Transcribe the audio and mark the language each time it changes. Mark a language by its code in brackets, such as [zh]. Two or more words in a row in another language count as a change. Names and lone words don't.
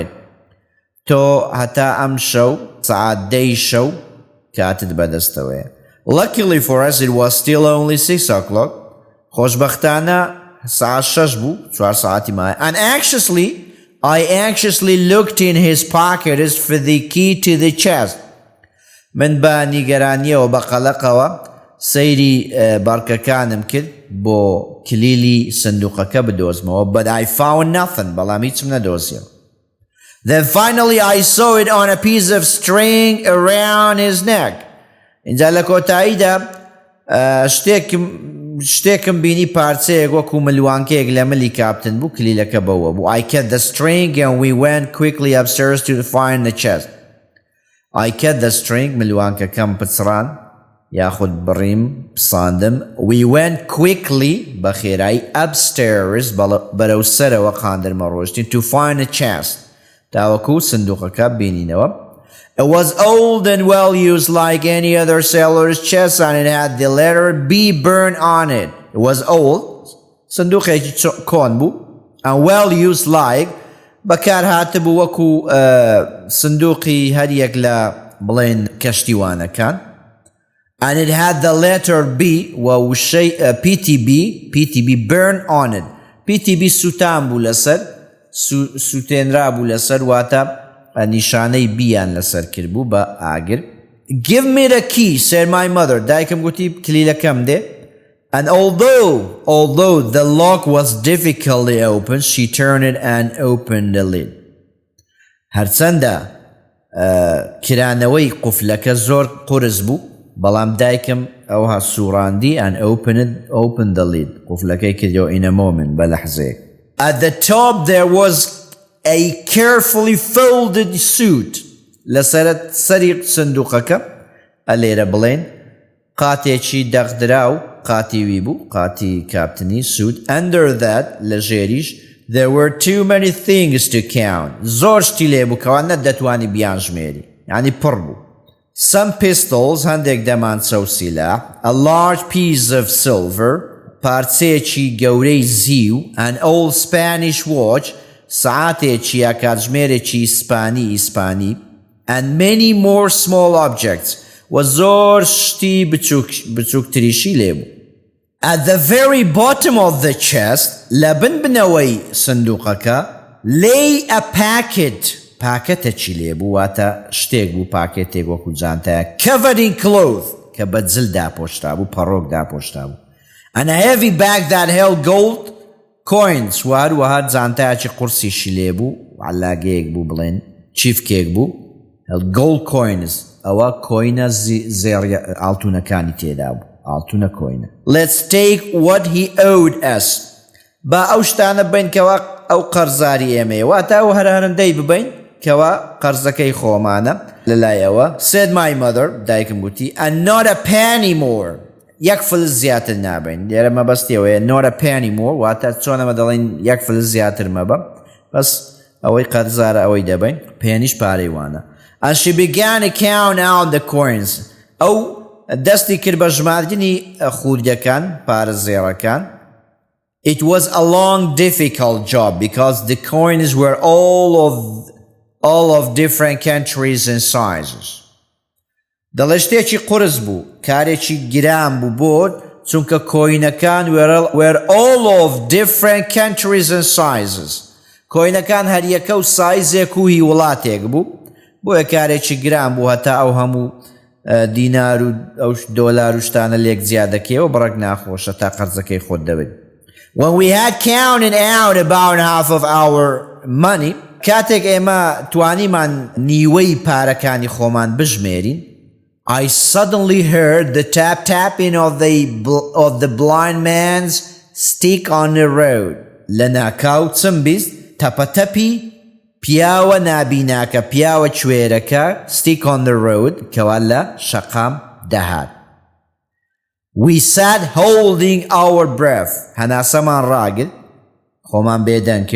[ckb] تۆ هەتا ئەم شەو سعات 10 شەو کاتت بەدەستەوەیە. [en] Luckily for us it was still only 6 o'clock. [ckb] خۆشبەختانە ساعة 6 بوو 4 ساعتی مایە. [en] And I anxiously looked in his pockets for the key to the chest. [ckb] من بە نیگەرانیەوە بە قەلەقەوە سەیری بارکەکانم کرد بۆ کلیلی سندوقەکە بدۆزمەوە. [en] But I found nothing. [ckb] بەڵام هیچم نەدۆزیەوە. [en] Then finally I saw it on a piece of string around his neck. [ckb] اینجا لە کۆتاییدا شتێکم بینی پارچەیەک وەکو ملوانکەیەک لە ملی کاپتن بوو کلیلەکە بەوە بوو. [en] I cut the string and we went quickly upstairs to find the chest. I cut the string [ckb] ملوانکەکەم پچڕان یاخود بڕیم پساندم. [en] We went quickly [ckb] بەخێرایی upstairs بەرەو سەرەوە قاندرمە ڕۆشتین [en] to find a chest [ckb] تاوەکو سندوقەکە بینینەوە. [en] It was old and well used like any other sailor's chest and it had the letter B burned on it. It was old [ckb] سندوقێکی کۆن بوو [en] and well used like [ckb] بەکار هاتبوو وەکو سندوقی هەریەک لە بڵێن کەشتیوانەکان. [en] And it had the letter B PTB burned on it. [ckb] PTB سوتان بوو لەسەر سوتێنرا بوو لەسەر واتە نیشانەی بیان لەسەر کرد بوو بە ئاگر. [en] Give me the key, said my mother. [ckb] دایکم گوتی کلیلەکەم دێ. [en] And although the lock was difficultly opened, she turned it and opened the lid. [ckb] هەرچەندە کرانەوەی قوفلەکە زۆر قورس بوو بەڵام دایکم ئەوها سوڕاندی [en] and opened the lid. [ckb] قوفلەکەی کردەوە [en] in a moment [ckb] بە لەحزەیەک. [en] At the top there was a carefully folded suit. [ckb] لەسەرت سەری سندوقەکە ئەلێرە بڵێن قاتێکی دەغدراو قاتیوی بوو قاتی کاپتنی suit. [en] Under that [ckb] لە ژێریش [en] there were too many things to count. [ckb] زۆر شتی لێ بوو کەوا نەدەتوانی بیان ژمێری یعنی پڕ بوو. [en] Some pistols [ckb] هەندێک دەمانچە و سیلاح. [en] A large piece of silver [ckb] پارچەیەکی گەورەی زیو. [en] An old Spanish watch [ckb] سعاتێکی یا کاتژمێرێکی ئیسپانی. [en] And many more small objects [ckb] و زۆر شتی بچووکتریشی لێ بوو. [en] At the very bottom of the chest [ckb] لە بنەوەی سندوقەکە [en] lay a [ckb] پاکەتێکی لێ بوو واتە شتێک بوو پاکێتێک وەکو جانتایە [en] covered in cloth [ckb] کە بە جل داپۆشتا بوو پەڕۆک داپۆشتا بوو. [en] And a heavy bag that held gold coins [ckb] وهروەها جانتایەکی قورسیشی لێ بوو عەلاگەیەک بوو بڵێن چیفکێک بوو [en] gold coins [ckb] ئەوە کۆینە زێڕە ئاڵتونەکانی تێدا بوو ئاڵتونە کۆینە. [en] Let's take what he owed us. [ckb] با ئەو شتانە بین کەوا ئەو قەرزاری ئێمەیە واتە ئەو هەرهەرندەی ببین کەوا قەرزەکەی خۆمانە لەلایەوە. [en] Said my mother [ckb] دایکم گوتی [en] and not a penny more. [ckb] یەک فلس زیاتر نابین. لێرە مەبەستیەوەیە [en] not a penny more [ckb] واتە چۆنەمە دەڵێن یەک فلس زیاتر مەبە بەس ئەوەی قەرزارە ئەوەی دەبین پێنیش پارەی وانە. [en] And she began to count out the coins. [ckb] ئەو دەستی کرد بە ژماردنی خوردەکان پارە زێڕەکان. [en] It was a long difficult job because the coins were all of different countries and sizes. [ckb] دەڵێ شتێکی قورس بوو کارێکی گران بوو بۆ چونکە کۆینەکان [en] were all of different countries and sizes. [ckb] کۆینەکان هەریەکە و سایزێک و هی وڵاتێک بوو بۆیە کارێکی گران بوو هەتا ئەو هەموو دینار و ئەو دۆلار و شتانە لێک زیادەکەیەوە بڕێک ناخۆشە تا قەرزەکەی خۆت دەبێت. [en] When we had counted out about half of our money [ckb] کاتێک ئێمە توانیمان نیوەی پارەکانی خۆمان بژمێرین [en] I suddenly heard the tapping of the blind man's stick on the road. [ckb] لە ناکاو چم بیست تەپەتەپی پیاوە نابیناکە پیاوە کوێرەکە [en] stick on the road [ckb] کەوا لە شەقام دەهات. [en] We sat holding our breath. [ckb] هەناسەمان ڕاگرت خۆمان بێدەنگ کرد.